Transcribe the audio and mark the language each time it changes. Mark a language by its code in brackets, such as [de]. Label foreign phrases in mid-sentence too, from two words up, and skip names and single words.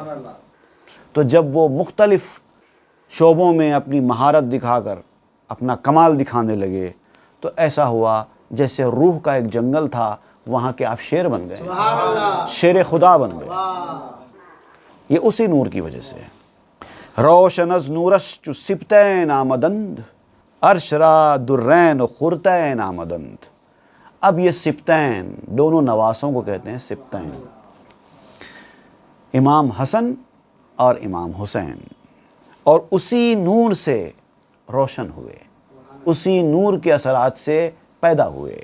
[ur] تو جب وہ مختلف شعبوں میں اپنی مہارت دکھا کر اپنا کمال دکھانے لگے، تو ایسا ہوا جیسے روح کا ایک جنگل تھا، وہاں کے آپ شیر بن گئے، شیر خدا بن گئے۔ یہ اسی نور کی وجہ سے ہے۔ [fa] روشن از نورش چو سبتین آمدند عرش را درین و خرتین آمدند۔ [ur] اب یہ سبتین دونوں نواسوں کو کہتے ہیں سبتین، امام حسن اور امام حسین، اور اسی نور سے روشن ہوئے، اسی نور کے اثرات سے پیدا ہوئے۔